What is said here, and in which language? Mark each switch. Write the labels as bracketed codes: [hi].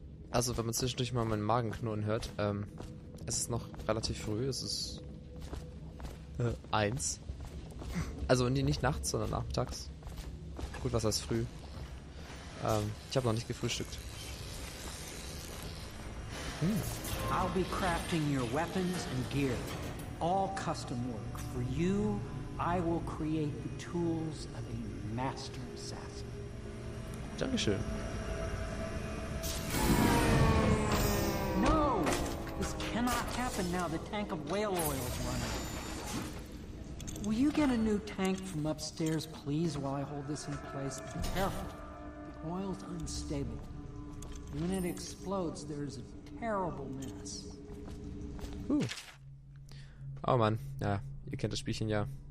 [de] Also, wenn man zwischendurch mal meinen Magen knurren hört, es ist noch relativ früh, es ist 1. Also nicht nachts, sondern nachmittags. Gut, was heißt früh? Ich habe noch nicht gefrühstückt. [en] I'll be crafting your weapons and gear. All custom work. For you, I will create the tools of a master assassin. [de] Dankeschön. [en] No! This cannot happen now. The tank of whale oil is running. Will you get a new tank from upstairs, please, while I hold this in place? Be careful. The oil's unstable. When it explodes, there's a terrible mess. [de] Oh Mann, ja, ihr kennt das Spielchen ja.